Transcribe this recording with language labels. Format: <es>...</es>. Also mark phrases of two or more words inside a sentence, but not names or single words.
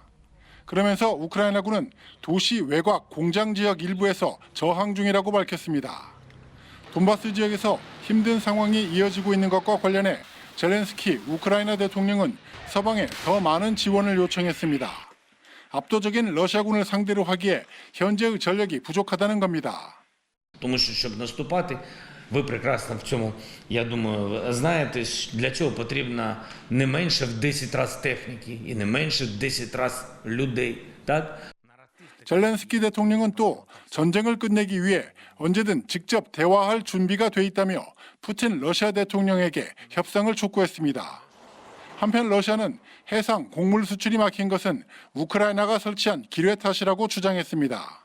<ko>그러면서 우크라이나군은 도시 외곽 공장 지역 일부에서 저항 중이라고 밝혔습니다. 돈바스 지역에서 힘든 상황이 이어지고 있는 것과 관련해 젤렌스키 우크라이나 대통령은 서방에 더 많은 지원을 요청했습니다. 압도적인 러시아군을 상대로 하기에 현재의 전력이 부족하다는 겁니다.</ko> <uk>Тому що, щоб наступати, ви прекрасно в цьому, я думаю, знаєте, для цього потрібно не менше в 10 разів техніки і не менше в 10 разів людей, так?</uk> <ko>젤렌스키 대통령은 또 전쟁을 끝내기 위해 언제든 직접 대화할 준비가 돼 있다며 푸틴 러시아 대통령에게 협상을 촉구했습니다. 한편 러시아는 해상 곡물 수출이 막힌 것은 우크라이나가 설치한 기뢰 탓이라고 주장했습니다.</ko>